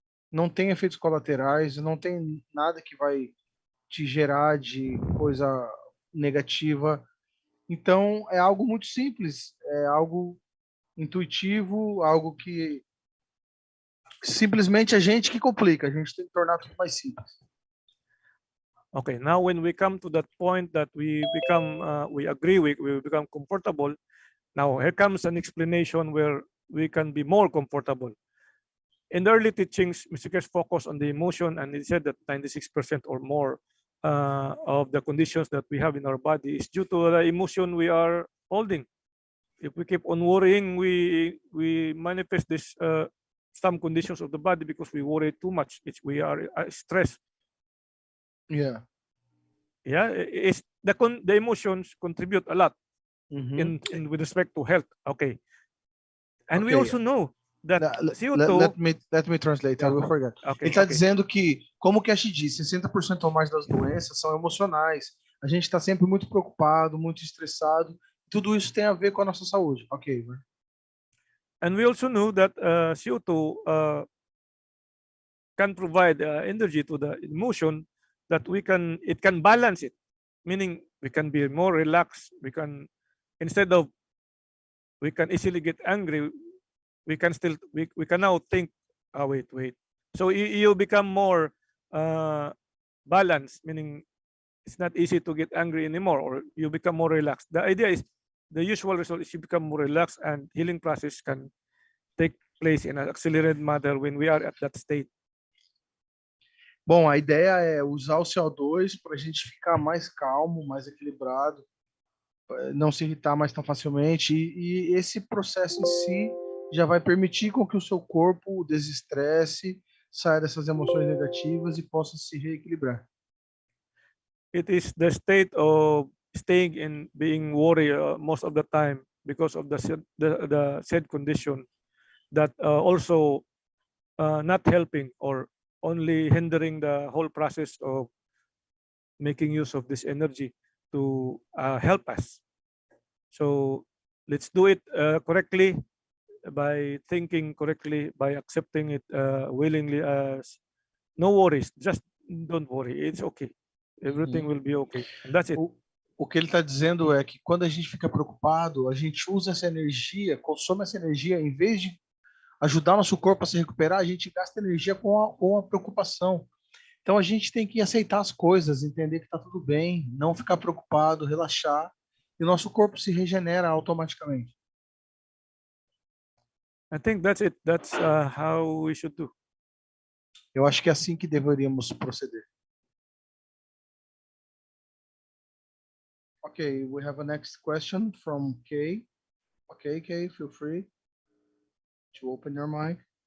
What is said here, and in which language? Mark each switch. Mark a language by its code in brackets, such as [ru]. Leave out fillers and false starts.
[pt] não tem efeitos colaterais, não tem nada que vai te gerar de coisa negativa. Então, é algo muito simples, é algo intuitivo, algo que simplesmente a gente que complica, a gente tem que tornar tudo mais simples. [en] Okay, now when we come to that point that we become, we agree with, we become comfortable, now here comes an explanation where we can be more comfortable. In the early teachings, Mr. Keshe focused on the emotion, and he said that 96% or more of the conditions that we have in our body is due to the emotion we are holding. If we keep on worrying, we manifest this some conditions of the body because we worry too much. We are stressed. Yeah. Yeah, it's the emotions contribute a lot in with respect to health. Okay, and we also know that CO2. Let me translate. I will forget. Okay, [pt] Ele está dizendo que, como o Keshe disse, 60% ou mais das doenças são emocionais. A gente está sempre muito preocupado, muito estressado. Tudo isso tem a ver com a nossa saúde. [en] Ok. And we also know that CO2 can provide energy to the emotion that it can balance it, meaning we can be more relaxed. We can, instead of we can easily get angry, we can now think, oh, wait. So you become more balanced, meaning it's not easy to get angry anymore, or you become more relaxed. The idea is, the usual result is you become more relaxed, and healing process can take place in an accelerated manner when we are at that state. [pt] Bom, a ideia é usar o CO2 para a gente ficar mais calmo, mais equilibrado, não se irritar mais tão facilmente, e esse processo em si já vai permitir com que o seu corpo desestresse, saia dessas emoções negativas e possa se reequilibrar. [en] It is the state of staying in being worried most of the time because of the said condition that also not helping or only hindering the whole process of making use of this energy to help us. So let's do it correctly, by thinking correctly, by accepting it willingly as no worries, just don't worry, it's okay. Everything will be okay. And that's it. [pt] O que ele está dizendo é que quando a gente fica preocupado, a gente usa essa energia, consome essa energia, em vez de ajudar nosso corpo a se recuperar, a gente gasta energia com a preocupação. Então a gente tem que aceitar as coisas, entender que está tudo bem, não ficar preocupado, relaxar, e o nosso corpo se regenera automaticamente. [en] I think that's it. That's how we should do. [pt] Eu acho que é assim que deveríamos proceder. [en] Okay, we have a next question from Kay. Okay, Kay, feel free to open your mic.